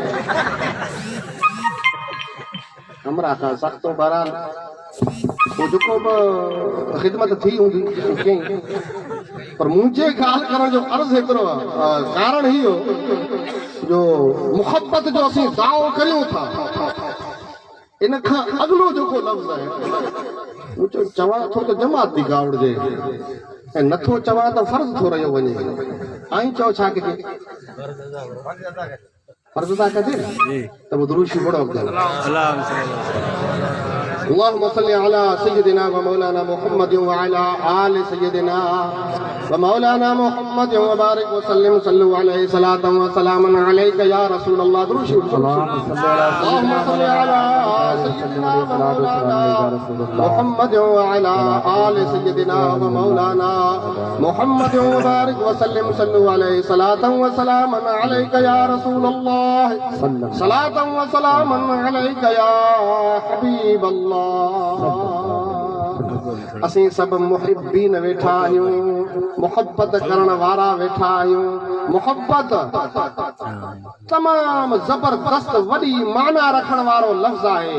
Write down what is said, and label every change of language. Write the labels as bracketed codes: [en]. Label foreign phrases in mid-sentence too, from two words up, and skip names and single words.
[sd] हमरा खां सख़्तो बहरहाल वो जेको बि ख़िदमत थी हूंदी पर मुंहिंजे ॻाल्हि करण जो अर्ज़ु हिकिड़ो कारण ही हो जो मुहबत जो असीं दावो करियूं था इन खां अॻिलो जेको लफ़्ज़ आहे चवां थो त जमात थी गावड़जे ऐं नथो चवां त फर्ज़ थो रहियो वञे ऐं चओ छा कजे फर्ज़ था कजे त वो दुरूद पढ़ो [ar] اللهم صل على سيدنا ومولانا محمد وعلى آل سيدنا ومولانا محمد وبارك وسلم صلوا عليه صلاة وسلاما عليك يا رسول الله. اللهم صل على سيدنا ومولانا محمد وعلى آل سيدنا ومولانا محمد وبارك وسلم صلوا عليه صلاة وسلاما عليك يا رسول الله. صلاة وسلاما عليك يا حبيب الله. [sd] असीं सब मुहिब्बीन वेठा आहियूं, मुहब्बत करण वारा वेठा आहियूं। मुहब्बत तमाम जबरदस्त वॾी माना रखण वारो लफ़्ज़ आहे।